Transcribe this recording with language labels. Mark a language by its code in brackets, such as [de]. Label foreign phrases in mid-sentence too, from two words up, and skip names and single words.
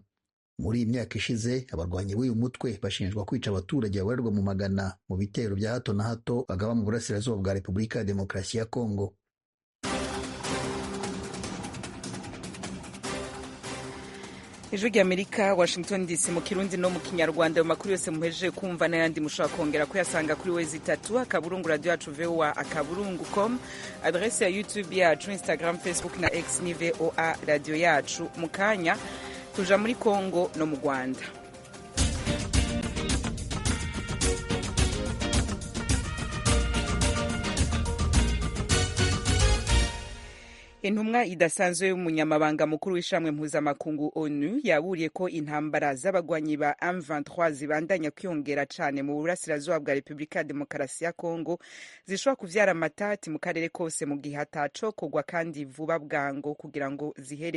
[rw] Muri iyi myaka ishize abarwanyi b'uyu mutwe bashinjwa kwica abaturage babarirwa mu magana mu bitero bya hato na hato bagaba mu burasirazuba bwa Repubulika ya Demokarasi ya Kongo. Ijwi ry'Amerika, Washington DC mu Kirundi no mu Kinyarwanda. [rn] Mu makuru yose muhejeje kumva n'ayandi mushobora kongera kuyasanga kuri wezi3 akaburungu radio yacu VOA akaburungu.com, adresse ya YouTube yacu, Instagram, Facebook na X ni VOA radio yacu. Mu kanya tuja muri Kongo no mu Rwanda. Intumwa idasanzwe y'umunyamabanga mukuru w'ishamwe mpuzamakungu ONU yaburiye ko intambara z'abagwanyi ba M23 zibandanya kwiyongera cane mu burasirazuba bwa Repubulika ya Demokarasi ya Kongo zishobora kuvyara amatati mu karere kose mu gihe hatacokorwa kandi vuba bwango kugira ngo zihere.